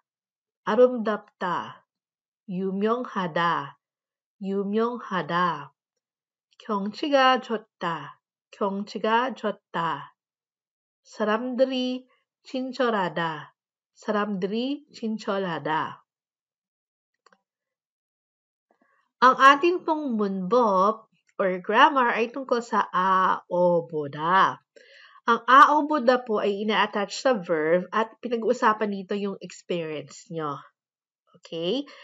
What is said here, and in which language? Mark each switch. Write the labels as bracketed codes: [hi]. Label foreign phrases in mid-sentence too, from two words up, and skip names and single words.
[ko] 아름답다. 유명하다. 유명하다. 경치가 좋다. 경치가 좋다. 사람들이 친절하다. 사람들이 친절하다. [tl] Ang atin pong 문법 or grammar ay tungkol sa a o boda. Ang a o boda po ay ina-attach sa verb at pinag-uusapan dito yung experience nyo. Okay?